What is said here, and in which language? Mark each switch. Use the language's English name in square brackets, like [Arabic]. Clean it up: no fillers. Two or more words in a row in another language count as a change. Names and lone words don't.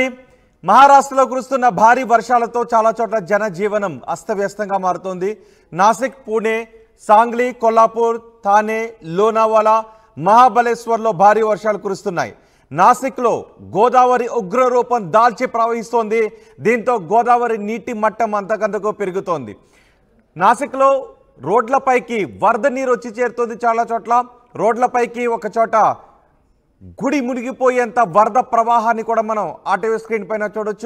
[Telugu] మహారాష్ట్రలో కురుస్తున్న భారీ వర్షాలతో చాలా చోట్ల జనజీవనం అస్తవ్యస్తంగా మారుతోంది। నాసిక్, పూణే, सांगली, कोल्हापूर, ठाणे, लोनावाला, महाबलेश्वर భారీ వర్షాలు కురుస్తున్నాయి। నాసిక్లో గోదావరి ఉగ్రరూపం దాల్చి ప్రవహిస్తోంది. దీంతో గోదావరి నీటి మట్టం అంతకంతకు పెరుగుతోంది. నాసిక్లో రోడ్లపైకి వరద నీరు వచ్చి చేరుతోంది. చాలా చోట్ల రోడ్లపైకి ఒక చోట గుడి మునిగిపోయేంత వరద ప్రవాహాన్ని కూడా మనం ఆర్టీవీ స్క్రీన్ పైన చూడొచ్చు.